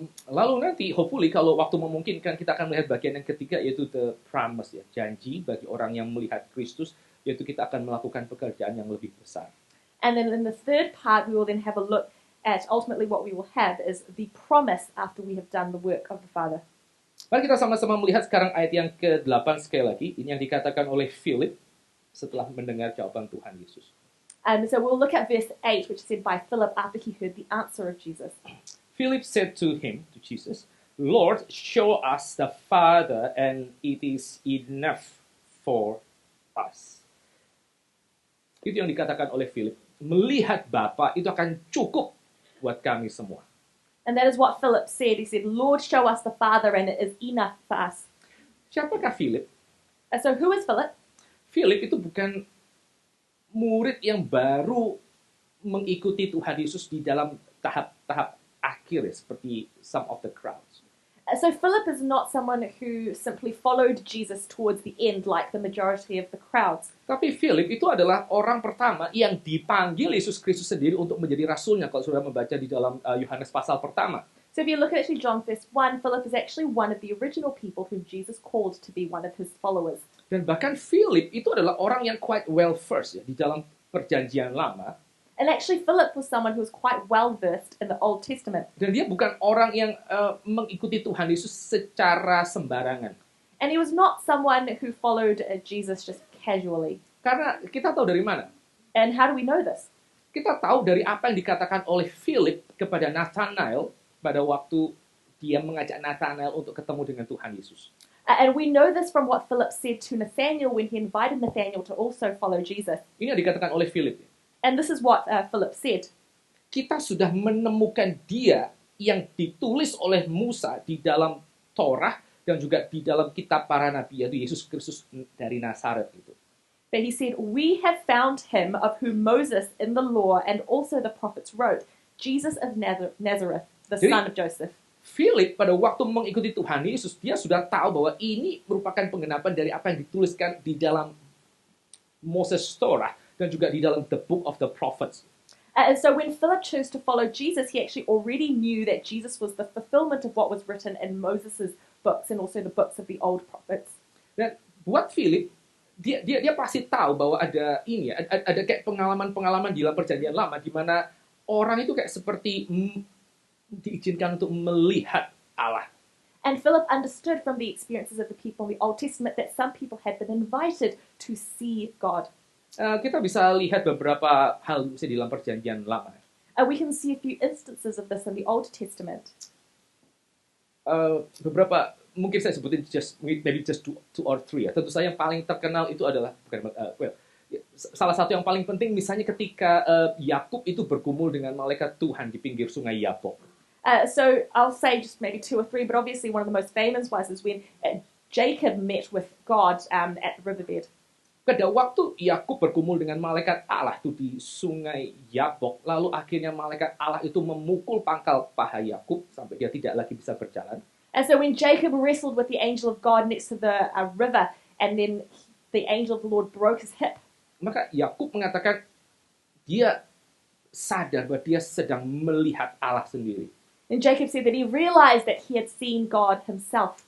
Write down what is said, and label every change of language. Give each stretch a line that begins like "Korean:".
Indonesian: Lalu nanti, hopefully, kalau waktu memungkinkan, kita akan melihat bagian yang ketiga, yaitu
English: the promise,
Indonesian: ya, janji bagi orang yang melihat Kristus, yaitu kita akan melakukan pekerjaan yang lebih besar.
English: And then in the third part, we will then have a look at ultimately what we will have is the promise after we have done the work of the Father.
Indonesian: Mari kita sama-sama melihat sekarang ayat yang ke-8 sekali lagi, ini yang dikatakan oleh Philip setelah mendengar jawaban Tuhan Yesus.
English: And so we'll look at verse 8, which is said by Philip after he heard the answer of Jesus. Philip said to Jesus, Lord, show us the Father, and it is enough for us.
Indonesian: Itu yang dikatakan oleh Philip. Melihat Bapa itu akan cukup buat kami semua.
English: And that is what Philip said. He said, Lord, show us the Father, and it is enough for us.
Indonesian: Siapakah Philip?
English: So who is Philip?
Indonesian: Philip itu bukan murid yang baru mengikuti Tuhan Yesus di dalam tahap-tahap akhir ya, seperti
English: some of the crowds. So Philip is not someone who simply followed Jesus towards the end like the majority of the crowds.
Indonesian: Tapi Philip itu adalah orang pertama yang dipanggil Yesus Kristus sendiri untuk menjadi rasulnya kalau sudah membaca di dalam Yohanes pasal pertama.
English: So if you look at actually John verse 1, Philip is actually one of the original people whom Jesus called to be one of his followers.
Indonesian: Dan bahkan Philip itu adalah orang yang
English: quite well versed
Indonesian: ya di dalam perjanjian lama.
English: And actually Philip was someone who was quite well versed in the Old Testament.
Indonesian: Dan dia bukan orang yang mengikuti Tuhan Yesus secara sembarangan.
English: And he was not someone who followed Jesus just casually.
Indonesian: Karena kita tahu dari mana?
English: And how do we know this?
Indonesian: Kita tahu dari apa yang dikatakan oleh Philip kepada Nathanael pada waktu dia mengajak Nathanael untuk ketemu dengan Tuhan Yesus.
English: And we know this from what Philip said to Nathanael when he invited Nathanael to also follow Jesus.
Indonesian: Ini yang dikatakan oleh Philip.
English: And this is what Philip said.
Indonesian: Kita sudah menemukan dia yang ditulis oleh Musa di dalam Torah dan juga di dalam kitab para nabi, yaitu Yesus Kristus dari Nazaret itu.
English: But he said, we have found him of whom Moses in the law and also the prophets wrote, Jesus of Nazareth, the son of Joseph.
Indonesian: Philip pada waktu mengikuti Tuhan Yesus, dia sudah tahu bahwa ini merupakan penggenapan dari apa yang dituliskan di dalam Moses Torah dan juga di dalam
English: the book of the prophets. And so when Philip chose to follow Jesus, he actually already knew that Jesus was the fulfillment of what was written in Moses' books and also the books of the old prophets.
Indonesian: Dan buat Philip, dia pasti tahu bahwa ada ini, ada kayak pengalaman-pengalaman di dalam perjanjian lama di mana orang itu kayak seperti diizinkan untuk melihat Allah.
English: And Philip understood from the experiences of the people in the Old Testament that some people had been invited to see God.
Indonesian: Kita bisa lihat beberapa hal misalnya di dalam perjanjian lama.
English: We can see a few instances of this in the Old Testament.
Indonesian: Beberapa, mungkin saya sebutin
English: maybe just two or three
Indonesian: ya. Tentu saja yang paling terkenal itu adalah salah satu yang paling penting misalnya ketika Yakub itu bergumul dengan malaikat Tuhan di pinggir sungai Yabok.
English: So I'll say just maybe two or three, but obviously one of the most famous ones is when Jacob met with God at the riverbed.
Indonesian: Pada waktu Yakub bergumul dengan malaikat Allah itu di sungai Yabok, lalu akhirnya malaikat Allah itu memukul pangkal paha Yakub sampai dia tidak lagi bisa berjalan.
English: And so when Jacob wrestled with the angel of God next to the river, and then the angel of the Lord broke his hip,
Indonesian: maka Yakub mengatakan dia sadar bahwa dia sedang melihat Allah sendiri.
English: and Jacob said that he realized that he had seen God himself.